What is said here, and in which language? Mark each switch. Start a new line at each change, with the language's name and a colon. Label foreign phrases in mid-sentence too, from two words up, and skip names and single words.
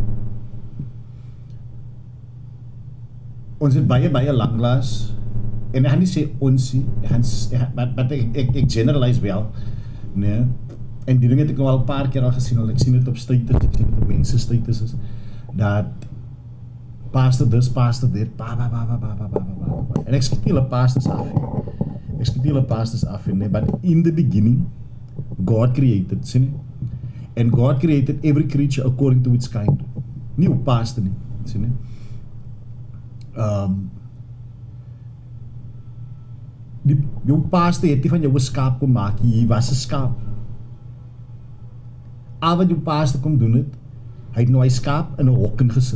Afrikaans: Ons het baie langlaas en ek gaan nie sê ons nie, ek generalize wel, nee, en die ding het ek nou al 'n paar keer al gesien, ek sien dit op status, ek sien dit op mense status is, dat
English: pastor this, pastor that,
Afrikaans: en ek skiet nie hulle pastors af, nee,
English: but in the beginning, God created,
Afrikaans: sien nie,
English: and God created every creature according to its kind,
Afrikaans: nie op pastor nie, sien nie, jou pastor het nie van jou 'n skaap kom maak, jy was 'n skaap. Al wat jou pastor kom doen het, hy het nou hy skaap in 'n hok ingesit.